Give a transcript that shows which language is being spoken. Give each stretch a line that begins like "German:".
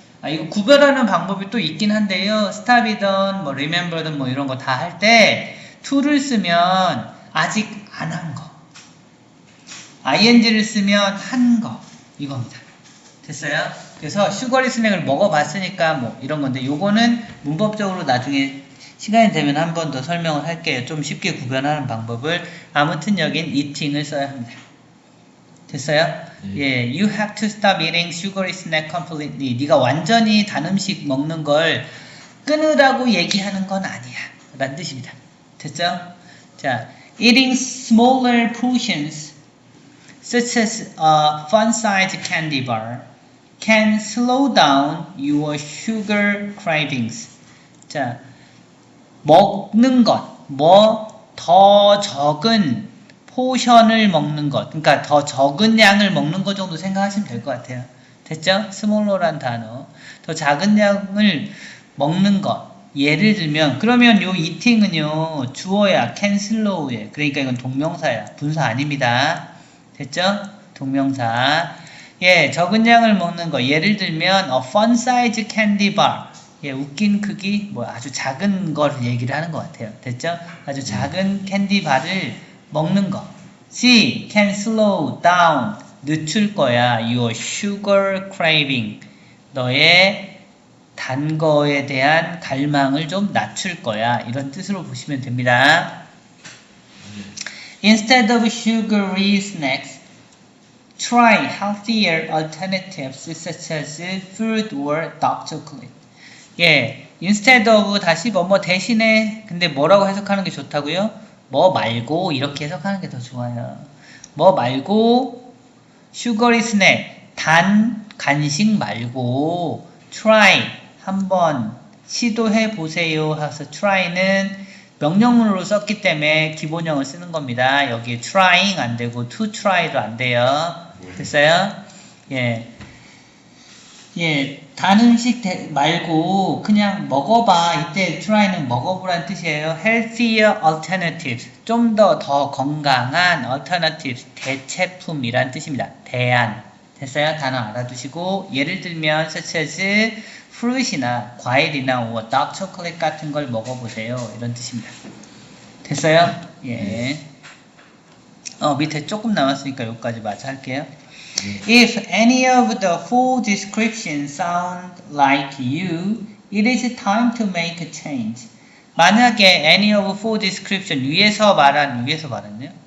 Korean: 이거 구별하는 방법이 또 있긴 한데요. stop이든 뭐 remember든 뭐 이런 거 다 할 때 to를 쓰면 아직 안 한 거, ing를 쓰면 한 거, 이겁니다. 됐어요? 그래서 슈거리 스낵을 먹어봤으니까 뭐 이런 건데 요거는 문법적으로 나중에 시간이 되면 한 번 더 설명을 할게요. 좀 쉽게 구별하는 방법을. 아무튼 여긴 eating을 써야 합니다. 됐어요?
English: 예, you have to stop eating sugary snack completely.
Korean: 네가 완전히 단 음식 먹는 걸 끊으라고 얘기하는 건 아니야. 라는 뜻입니다. 됐죠?
English: 자, eating smaller portions such as a fun-sized candy bar can slow down your sugar cravings.
Korean: 자, 먹는 것, 더 적은 포션을 먹는 것, 그러니까 더 적은 양을 먹는 것 정도 생각하시면 될 것 같아요. 됐죠? 스몰러란 단어. 더 작은 양을 먹는 것. 예를 들면, 그러면 요 eating은요, 주어야, can slow에. 그러니까 이건 동명사야. 분사 아닙니다. 됐죠? 동명사. 예, 적은 양을 먹는 거.
English: 예를 들면, a fun size candy bar.
Korean: 예, 웃긴 크기, 뭐 아주 작은 걸 얘기를 하는 것 같아요. 됐죠? 아주 작은 캔디바를 먹는 거. C.
English: Can slow down.
Korean: 늦출 거야.
English: Your sugar craving.
Korean: 너의 단 거에 대한 갈망을 좀 낮출 거야. 이런 뜻으로 보시면 됩니다.
English: Instead of sugary snacks, try healthier alternatives such as fruit or dark chocolate.
Korean: 예, instead of 다시 뭐 대신에 근데 뭐라고 해석하는 게 좋다고요? 뭐 말고 이렇게 해석하는 게 더 좋아요. 뭐 말고 sugary snack 단 간식 말고 try 한번 시도해 보세요. 해서 try는 명령문으로 썼기 때문에 기본형을 쓰는 겁니다. 여기 trying 안 되고 to try도 안 돼요. 됐어요? 예. 예, 단 음식 말고 그냥 먹어봐. 이때 try는 먹어보라는 뜻이에요.
English: healthier alternatives.
Korean: 좀 더 건강한 alternatives. 대체품이란 뜻입니다. 대안. 됐어요? 단어 알아두시고 예를 들면
English: such as fruit
Korean: 이나 과일이나
English: or dark chocolate
Korean: 같은 걸 먹어보세요. 이런 뜻입니다. 됐어요? 예. 밑에 조금 남았으니까 여기까지 마저 할게요.
English: If any of the full descriptions sound like you, it is time to make a change.
Korean: 만약에
English: any of full description
Korean: 위에서 말했네요.